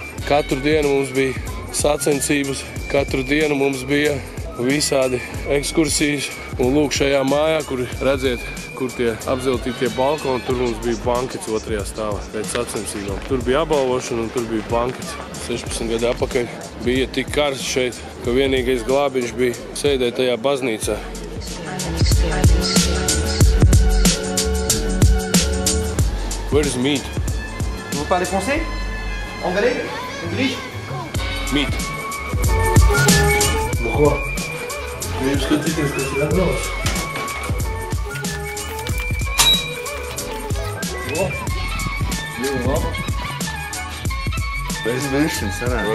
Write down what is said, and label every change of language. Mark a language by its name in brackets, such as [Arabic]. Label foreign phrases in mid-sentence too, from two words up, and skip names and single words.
[Latvian] Katru dienu mums bija sacensības, katru dienu mums bija visādi ekskursijas. Un lūk, šajā mājā, kur redziet, kur tie apzeltītie balkoni, tur mums bija bankets 2. stāvā pēc sacensībām. Tur bija apbalvošana un tur bija bankets. 16 gadu atpakaļ bija tik karsts šeit, ka vienīgais glābiņš bija sēdēt tajā baznīcā. [English] Where is meat? [French] Vous parlez français? Anglais? [English] English? Meat. [Latvian] Nu ko? Jūs skatīties, kas ir atbrauc? Ļoti laba. Bez višķiņ sanāk.